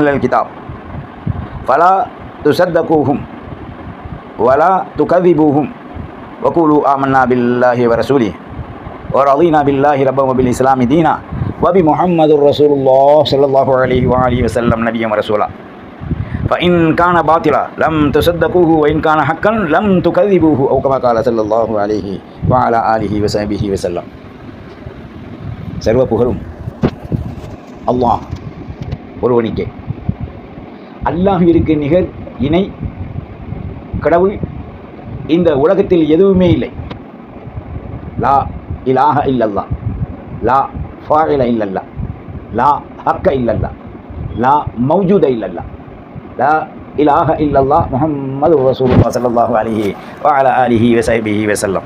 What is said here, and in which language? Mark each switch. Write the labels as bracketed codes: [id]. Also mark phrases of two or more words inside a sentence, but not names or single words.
[ar] الكتاب فلا تصدقوهم ولا تكذبوهم وقولوا آمنا بالله ورسوله ورضينا بالله ربا وبالإسلام دينا وبمحمد رسول الله صلى الله عليه وآله وسلم نبيا ورسولا فإن كان باطلا لم تصدقوه وإن كان حقا لم تكذبوه أو كما قال صلى الله عليه وعلى آله وصحبه وسلم. [ta] சர்வ புகழும் அல்லாஹ் ஒருவனுக்கே. அல்லாஹ்விற்கு நிகர் இணை கடவுள் இந்த உலகத்தில் எதுவுமே இல்லை. [ar] لا إله إلا الله، لا فاعل إلا الله، لا حق إلا الله، لا موجود إلا الله، لا إله إلا الله محمد رسول الله صلى الله عليه وعلى آله وصحبه وسلم.